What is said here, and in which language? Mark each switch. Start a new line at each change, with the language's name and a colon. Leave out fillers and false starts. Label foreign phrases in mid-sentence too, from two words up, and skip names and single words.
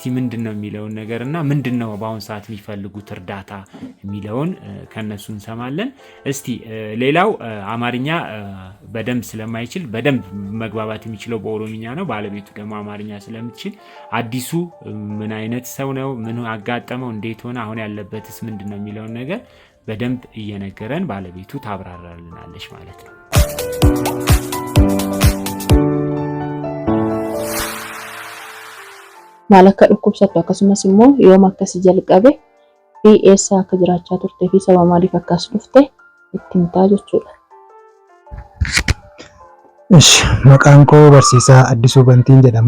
Amharic: ምንድነው የሚለውን ነገርና ምንድነው በአሁን ሰዓት የሚፈልጉት እርዳታ የሚለውን ከነሱ እንሰማለን። እስቲ ሌላው አማርኛ በደንብ ስለማይችል በደንብ መግባባት የሚችለው በኦሮምኛ ነው። ባለቤቱ ደግሞ አማርኛ ስለምትችል አዲሱ ምን አይነት ሰው ነው፣ ምን አጋጠመው፣ እንዴት ሆነ፣ አሁን ያለበትስ ምንድነው የሚለውን ነገር በደንብ እየነገረን ባለቤቱ ታብራራልናለች ማለት ነው።
Oromo: Malaka dhukkubsattu akkasumas immoo yoom akkas jalqabe fi eessa akka jiraachaa turtee fi sababa maaliif akkas dhufte itti himtaa jechuudha. Maqaan koo Barsiisaa Addisuu Bantiin jedhama.